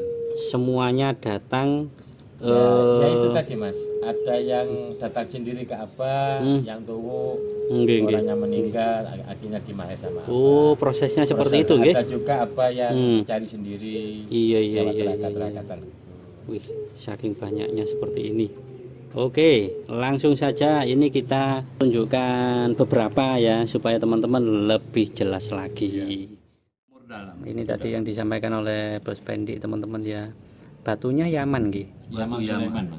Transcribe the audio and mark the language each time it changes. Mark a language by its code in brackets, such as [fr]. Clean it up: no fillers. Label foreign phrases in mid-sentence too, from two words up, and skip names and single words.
[id] semuanya datang. Ya itu tadi Mas, ada yang datang sendiri ke Abah, yang tuh Nggih, nggih. orangnya meninggal, akhirnya dimahir sama Abah. Oh, prosesnya seperti itu, nggih. Ada juga Abah yang cari sendiri. Iya, iya, lewat iya, iya. terakat-terakatan. Wih, saking banyaknya seperti ini. Oke, langsung saja ini kita tunjukkan beberapa ya supaya teman-teman lebih jelas lagi. Ini tadi yang disampaikan oleh Bos Pendi teman-teman ya. Batunya Yaman nggih. Yaman Sulaiman Mas.